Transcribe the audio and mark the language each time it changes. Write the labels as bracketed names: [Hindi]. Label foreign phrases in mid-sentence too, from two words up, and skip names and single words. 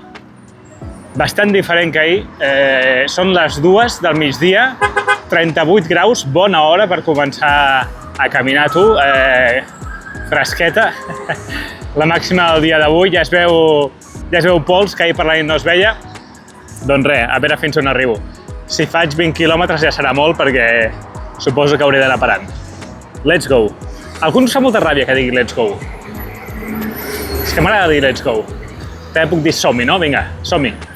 [Catalan] Bastant diferent que ahir. Són les 2 del migdia, 38 graus, bona hora per començar a caminar, tu. Fresqueta. La màxima del dia d'avui, ja es veu pols, que ahir per la nit no es veia. Doncs res, a veure fins on arribo. Si faig 20 quilòmetres ja serà molt, perquè suposo que hauré d'anar parant. [English] Let's go. [Catalan] Alguns fa molta ràbia que digui [English] let's go. [Catalan] És que m'agrada dir [English] let's go. [Catalan] També puc dir som-hi, no? Vinga, som-hi.